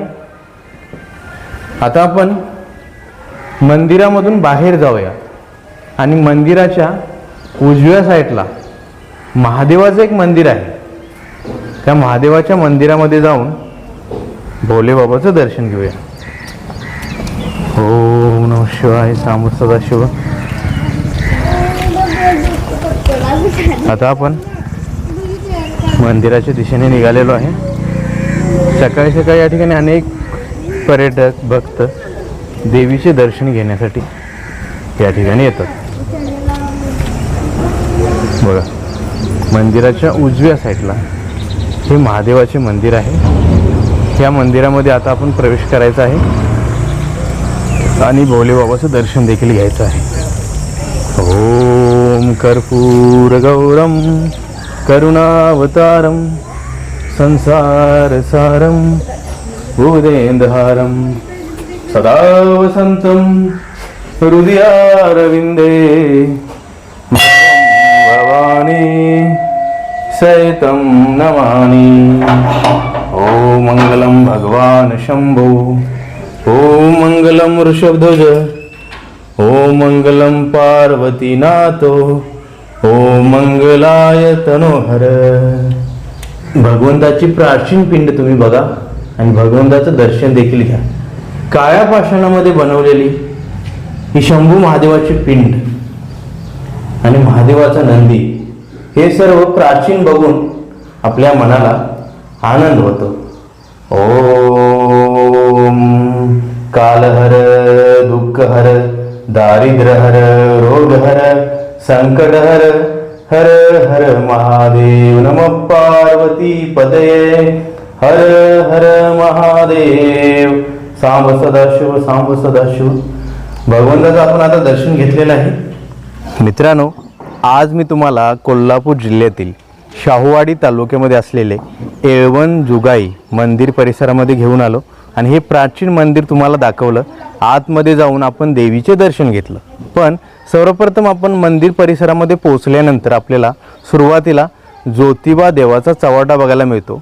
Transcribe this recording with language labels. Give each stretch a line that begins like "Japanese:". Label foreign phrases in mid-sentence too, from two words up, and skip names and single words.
Marathi: आता आपण मंदिरामधून बाहेर जाऊया आणि मंदिराच्या उजव्या साईडला महादेवाचं एक मंदिर आहे. त्या महादेवाच्या मंदिरामध्ये जाऊन भोले बाबाचं दर्शन घेऊया.
Sanskrit: ओम नमः शिवाय, सांब सदाशिव.
Marathi: आता आपण मंदिराच्या दिशेने निघालेलो आहे. सकाळी सकाळी या ठिकाणी अनेक पर्यटक भक्त देवीचे दर्शन घेण्यासाठी या ठिकाणी येतात. बघा, मंदिराच्या उजव्या साईडला हे महादेवाचे मंदिर आहे. या मंदिरामध्ये आता आपण प्रवेश करायचा आहे आणि भोले बाबाचं दर्शन देखील घ्यायचं आहे.
Sanskrit: ओम कर्पूर गौरम करुणावतारम संसार सारम भूदेंदहारम सदा वसंतम हृदयारविंदे भवानी सैतं नमामि. ओम मंगलम भगवान शंभो. ओम मंगलम वृषभध्वज. ओम मंगलम पार्वतीनाथो. ओम मंगलाय तनोहर.
Marathi: भगवंताची प्राचीन पिंड तुम्ही बघा आणि भगवंताचं दर्शन देखील घ्या. काळ्या पाषाणामध्ये बनवलेली ही शंभू महादेवाची पिंड आणि महादेवाचा नंदी, हे सर्व प्राचीन बघून आपल्या मनाला आनंद होतो.
Sanskrit: ओम कालहर दुःखहर दारिद्र्यहर रोगहर संकटहर हर हर महादेव. नमः पार्वती पतये हर हर महादेव. सांब सदाशिव, सांब सदाशिव.
Marathi: भगवंताचं आपण आता दर्शन घेतलेलं आहे. मित्रांनो, आज मी तुम्हाला कोल्हापूर जिल्ह्यातील शाहूवाडी तालुक्यामध्ये असलेले येळवण जुगाई मंदिर परिसरामध्ये घेऊन आलो आणि हे प्राचीन मंदिर तुम्हाला दाखवलं. आतमध्ये जाऊन आपण देवीचे दर्शन घेतलं. पण सर्वप्रथम आपण मंदिर परिसरामध्ये पोहोचल्यानंतर आपल्याला सुरुवातीला ज्योतिबा देवाचा चव्हाटा बघायला मिळतो.